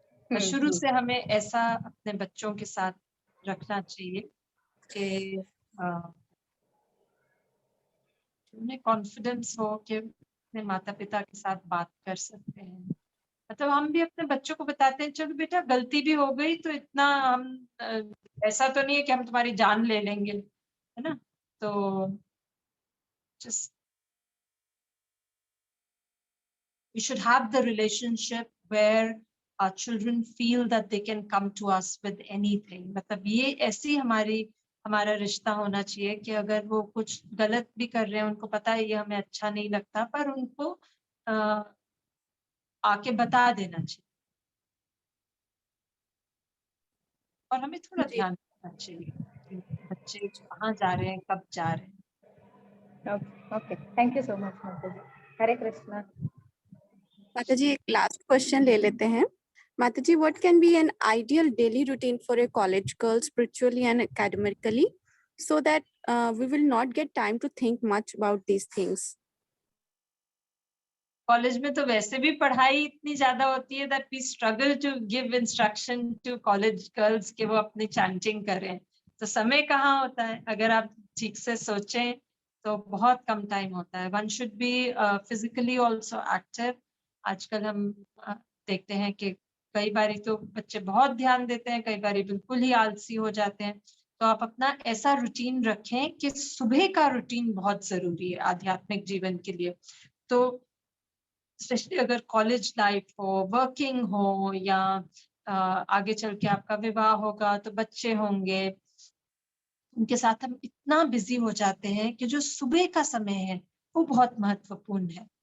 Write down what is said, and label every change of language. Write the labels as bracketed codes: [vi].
[hi] पर शुरू से हमें ऐसा अपने बच्चों के साथ रखना चाहिए कि उन्हें कॉन्फिडेंस हो कि अपने माता पिता के साथ बात कर सकते हैं। मतलब हम भी अपने बच्चों को बताते हैं, चलो बेटा गलती भी हो गई तो इतना हम ऐसा तो नहीं है कि हम तुम्हारी जान ले लेंगे, है ना। [en] तो just we should have the relationship where our children feel that they can come to us with anything. [hi] मतलब ये ऐसी हमारा रिश्ता होना चाहिए कि अगर वो कुछ गलत भी कर रहे हैं, उनको पता है ये हमें अच्छा नहीं लगता, पर उनको आके बता देना चाहिए और हमें थोड़ा जी। ध्यान रखना चाहिए कि बच्चे कहाँ जा रहे हैं, कब जा रहे हैं। [en] Okay, thank you so much, माता जी। [hi] हरे कृष्णा। माता जी एक लास्ट क्वेश्चन ले लेते हैं। [en] माता जी, what can be an ideal daily routine for a college girl spiritually and academically so that we will not get time to think much about these things? [hi] College में तो वैसे भी पढ़ाई इतनी ज्यादा होती है [en] that we struggle to give instruction to college girls [hi] कि वो अपनी चैंटिंग करें, तो समय कहाँ होता है। अगर आप ठीक से सोचें तो बहुत कम टाइम होता है। [en] One should be physically also active. [hi] आजकल हम देखते हैं कि कई बारी तो बच्चे बहुत ध्यान देते हैं, कई बारी बिल्कुल ही आलसी हो जाते हैं। तो आप अपना ऐसा रूटीन रखें कि सुबह का रूटीन बहुत जरूरी है आध्यात्मिक जीवन के लिए। तो स्पेशली अगर कॉलेज लाइफ हो, वर्किंग हो, या आगे चल के आपका विवाह होगा तो बच्चे होंगे, उनके साथ हम इतना बिजी हो जाते हैं कि जो सुबह का समय है वो बहुत महत्वपूर्ण है।